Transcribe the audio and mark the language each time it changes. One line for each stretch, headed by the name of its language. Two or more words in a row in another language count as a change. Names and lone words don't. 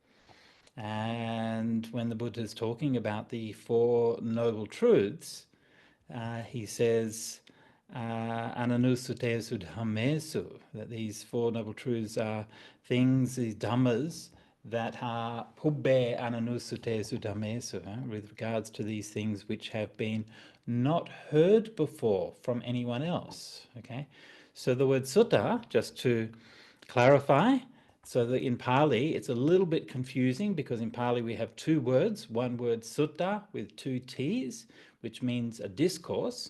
English: And when the Buddha is talking about the Four Noble Truths, he says,
Pali: Ananusutesu dhammesu,
English: that these Four Noble Truths are things, these dhammas, that are
Pali: pubbe ananusutesu dhammesu,
English: with regards to these things which have been not heard before from anyone else. Okay, so the word sutta, just to clarify, so that in Pali it's a little bit confusing because in Pali we have 2 words, one word sutta with 2 T's, which means a discourse.